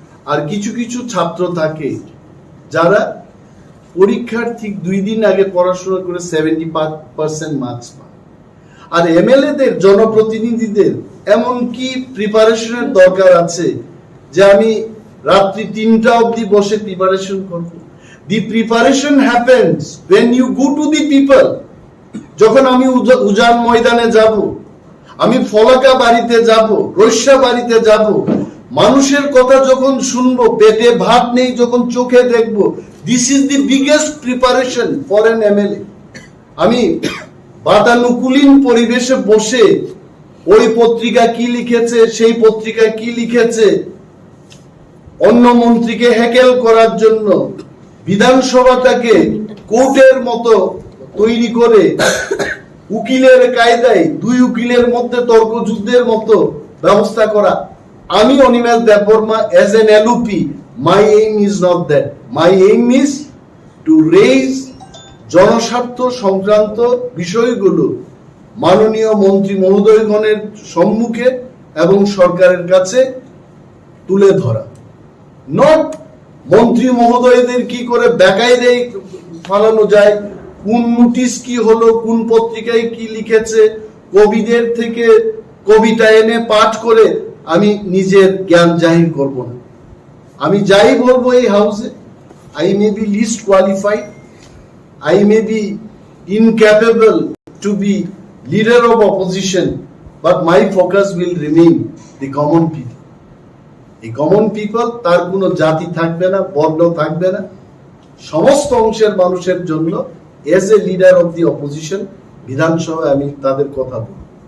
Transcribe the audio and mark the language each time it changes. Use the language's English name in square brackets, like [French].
[Bangla] আর কিছু কিছু ছাত্র থাকে যারা পরীক্ষার ঠিক 2 দিন আগে পড়াশোনা করে 70% মার্কস পায়। আর এমএলএদের, জনপ্রতিনিধিদের এমন কি প্রিপারেশনের দরকার আছে যে আমি রাত্রি 3টা অবধি বসে প্রিপারেশন করব? [English] The preparation happens when you go to the people. [Bangla] যখন আমি উজান ময়দানে যাব, আমি ফলাকা বাড়িতে যাব, রস্যা বাড়িতে যাব, মানুষের কথা যখন শুনবো, পেটে ভাত নেই যখন চোখে দেখবো, [English] this is the biggest preparation for an MLA. [Bangla] আমি বাতানুকূলিন পরিবেশে বসে ওই পত্রিকা কি লিখেছে, সেই পত্রিকা কি লিখেছে, অন্য মন্ত্রীকে হ্যাকেল করার জন্য বিধানসভাটাকে কোর্টের মতো তৈরি করে উকিলের কায়দায় 2 উকিলের মধ্যে তর্ক যুদ্ধের মতো ব্যবস্থা করা। [English] আমি Animesh Debbarma as an LOP, my aim is not that. My aim is to raise [Bangla] জনস্বার্থ সংক্রান্ত বিষয়গুলো মাননীয় মন্ত্রী মহোদয়গণের সম্মুখে এবং সরকারের কাছে তুলে ধরা। নট মন্ত্রী মহোদয়দের কি করে বেকায়দায় ফালানো যায়, কোন নোটিশ কি হলো, কোন পত্রিকায় কি লিখেছে, কবিদের থেকে কবিতা এনে পাঠ করে আমি নিজের জ্ঞান জাহির করব না। আমি যাই বলবো এই হাউসে, [English] I may be least qualified, I may be incapable to be leader of opposition, but my focus will remain the common people. [Bangla] এই কমন পিপল, তার কোনো জাতি থাকবে না, বর্ণ থাকবে না, সমস্ত অংশের মানুষের জন্য [English] as a leader of the opposition [Bangla] বিধানসভায় আমি তাদের কথা বলবো।